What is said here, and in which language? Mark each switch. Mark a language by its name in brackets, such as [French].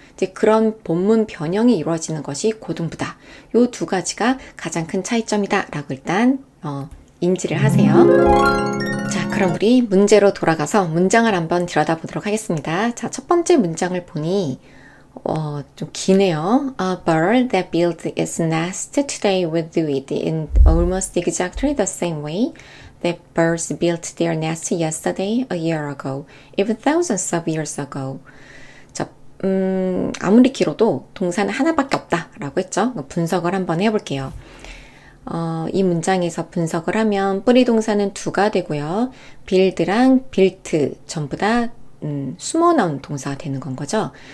[Korean] 이제 그런 본문 변형이 이루어지는 것이 고등부다. 요 2가지가 가장 큰 차이점이다 라고 일단 인지를 하세요. 자, 그럼 우리 문제로 돌아가서 문장을 한번 들여다보도록 하겠습니다. 자, 첫 번째 문장을 보니 좀 기네요. [English] A bird that built its nest today would do it in almost exactly the same way that birds built their nest yesterday, a year ago, even thousands of years ago. [Korean] 자, 아무리 길어도 동사는 하나밖에 없다라고 했죠. 분석을 한번 해볼게요. 이 문장에서 분석을 하면 뿌리 동사는 2가 되고요. build랑 built 전부 다 숨어 나온 동사가 되는 건 거죠.